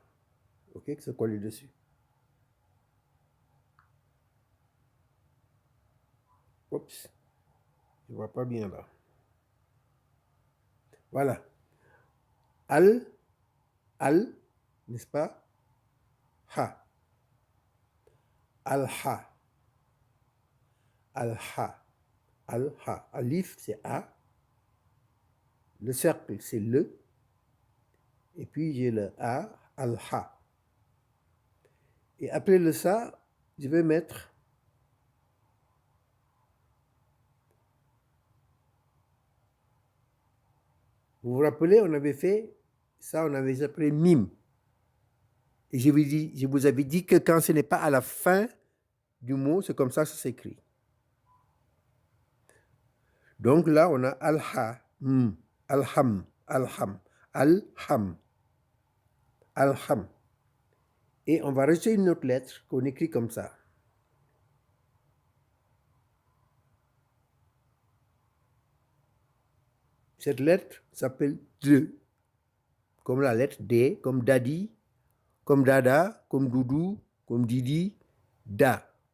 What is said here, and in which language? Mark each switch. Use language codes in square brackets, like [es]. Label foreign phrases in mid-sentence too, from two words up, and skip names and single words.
[fr] OK, qui se colle dessus. Oups, je ne vois pas bien là. Voilà. Al, n'est-ce pas? Ha. Al-ha. Al-ha. Al-ha. Alif, c'est A. Le cercle, c'est le. Et puis, j'ai le A, al-ha. Et après le ça, je vais mettre vous vous rappelez, on avait fait ça, on avait appelé mime. Et je vous avais dit que quand ce n'est pas à la fin du mot, c'est comme ça que ça s'écrit. Donc là, on a al-ha, al-ham, al-ham, al-ham, al-ham. Et on va rajouter une autre lettre qu'on écrit comme ça. Cette lettre s'appelle D, comme la lettre D, comme Dadi, comme Dada, comme Doudou, comme Didi, Da.